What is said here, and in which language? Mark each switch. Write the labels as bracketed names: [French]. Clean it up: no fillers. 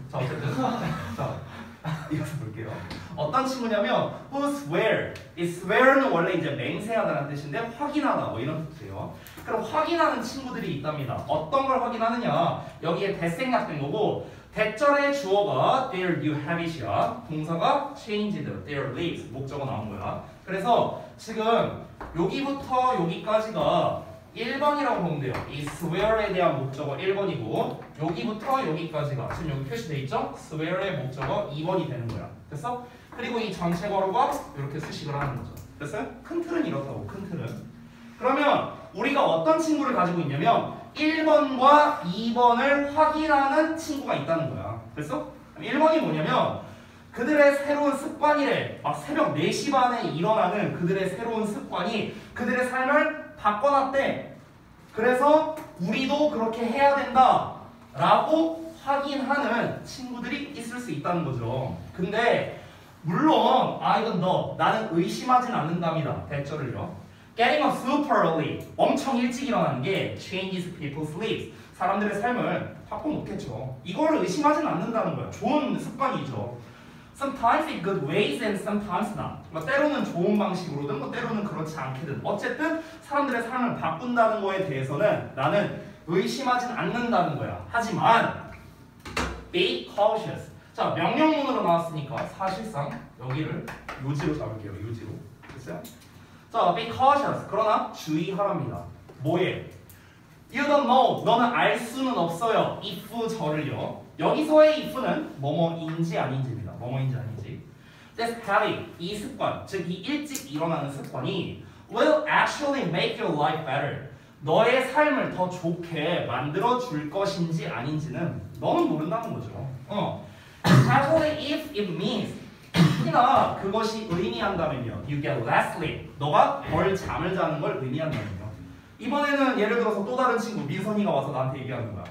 [Korean] 자 어쨌든 자 이어서 볼게요. 어떤 친구냐면 [English] who swear. [Korean] 이 swear는 원래 이제 맹세하다는 뜻인데 확인하다 뭐 이런 뜻이에요. 그럼 확인하는 친구들이 있답니다. 어떤 걸 확인하느냐. 여기에 대생략된 거고 대절의 주어가 [English] their new habit [Korean] 이야. 동사가 [English] changed their lives. [Korean] 목적어 나온 거야. 그래서 지금 여기부터 여기까지가 1번이라고 보면 돼요. 이 swear에 대한 목적어 1번이고 여기부터 여기까지가 지금 여기 표시돼 있죠? swear의 목적어 2번이 되는 거야. 됐어? 그리고 이 전체 괄호가 이렇게 수식을 하는 거죠. 됐어요? 큰 틀은 이렇다고. 큰 틀은. 그러면 우리가 어떤 친구를 가지고 있냐면 1번과 2번을 확인하는 친구가 있다는 거야. 됐어? 1번이 뭐냐면 그들의 새로운 습관이래. 막 새벽 4시 반에 일어나는 그들의 새로운 습관이 그들의 삶을 바꿔놨대. 그래서 우리도 그렇게 해야 된다 라고 확인하는 친구들이 있을 수 있다는 거죠. 근데 물론 이건 나는 의심하진 않는답니다. 대절을요. [English] Getting up super early. [Korean] 엄청 일찍 일어나는 게 [English] changes people's lives. [Korean] 사람들의 삶을 바꿔놓겠죠. 이거를 의심하진 않는다는 거야. 좋은 습관이죠. [English] Sometimes in good ways and sometimes not. [Korean] 뭐 때로는 좋은 방식으로든 뭐 때로는 그렇지 않게든 어쨌든 사람들의 삶을 바꾼다는 거에 대해서는 나는 의심하진 않는다는 거야. 하지만 [English] be cautious. [Korean] 자, 명령문으로 나왔으니까 사실상 여기를 요지로 잡을게요. 요지로. 됐어요? 자, [English] be cautious. [Korean] 그러나 주의하랍니다. 뭐에? [English] You don't know. [Korean] 너는 알 수는 없어요. if 저를요. 여기서의 if는 뭐뭐인지 아닌지입니다. 뭐뭐인지 아닌지. [English] This habit, [Korean] 이 습관, 즉 이 일찍 일어나는 습관이 [English] will actually make your life better. [Korean] 너의 삶을 더 좋게 만들어 줄 것인지 아닌지는 너는 모른다는 거죠. [English] Especially if it means [Korean] 특히나 그것이 의미한다면요. [English] You get less sleep. [Korean] 너가 덜 잠을 자는 걸 의미한다면요. 이번에는 예를 들어서 또 다른 친구 민선이가 와서 나한테 얘기하는 거야.